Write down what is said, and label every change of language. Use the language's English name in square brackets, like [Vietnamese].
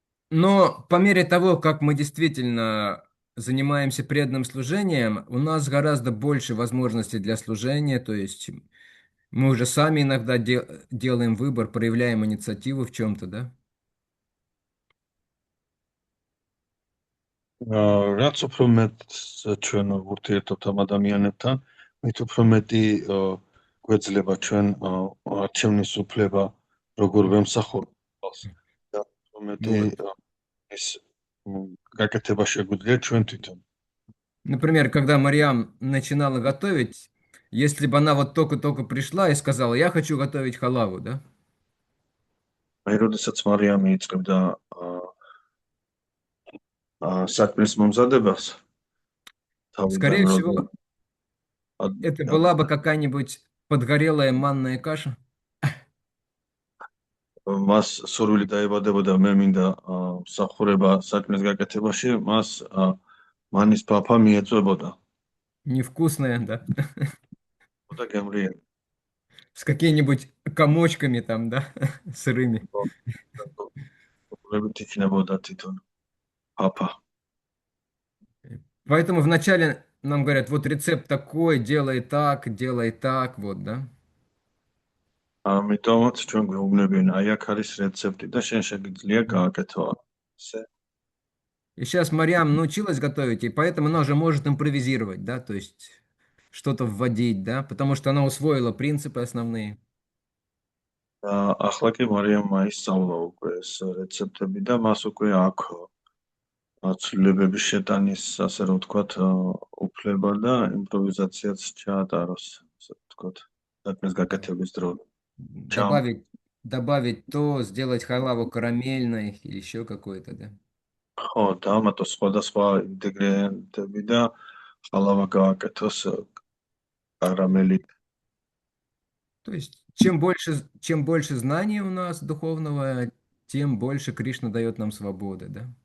[Russian] Но по мере того, как мы действительно занимаемся преданным служением, у нас гораздо больше возможностей для служения, то есть мы уже сами иногда делаем выбор, проявляем инициативу в чем-то, да? [Georgian] რაც უფრო მეტ ჩვენ ურთიერთობთ ამ ადამიანებთან, მით უფრო მეტი გვეძლება ჩვენ არჩევნის უფლება, როგორ ვემსახურებთ და უფრო მეტი ის გაკეთება შეგვიძლია ჩვენ თვითონ. [Russian] Например, когда Мариам начинала готовить, если бы она вот только-только пришла и сказала, я хочу готовить халаву, да? [Georgian] აი, როდესაც მარიამი იწყებდა საქმის მომზადებას, [Russian] Скорее [Georgian] თავიდან [Russian] всего, это была бы какая-нибудь подгорелая манная каша. [Georgian] მას სურვილი დაებადებოდა, მე მინდა მსახურება საქმის გაკეთებაში, მას მანის ფაფა მიეწვებოდა. [Russian] Невкусная, да? [Georgian] და გემრიელი. [Russian] С какими-нибудь комочками там, да? Сырыми. [Georgian] ბრებით იქნებოდა თვითონ ფაფა. [Russian] Поэтому вначале нам говорят, вот рецепт такой, делай так, вот, да? [Georgian] ამიტომაც ჩვენ გვეუბნებიან, აი აქ არის რეცეპტი და შენ შეგიძლია გააკეთო ასე. [Russian] И сейчас Мариам научилась готовить, и поэтому она уже может импровизировать, да, то есть что-то вводить, да, потому что она усвоила принципы основные. [Georgian] და ახლა კი მარიამმა ისწავლა უკვე ეს რეცეპტები და მას უკვე აქვს ცვლილებების შეტანის, ასე რომ ვთქვათ, უფლება და იმპროვიზაციაც ჩაატაროს, ასე ვთქვათ, საქმის გაკეთების დროს. [Russian] Добавить то, сделать халаву карамельной или еще какой-то, да? [Georgian] ხო, დაამატოს სხვადასხვა ინგრედიენტები და ხალავა გააკეთოს карамелით. [Russian] То есть, чем больше знаний у нас духовного, тем больше Кришна дает нам свободы, да?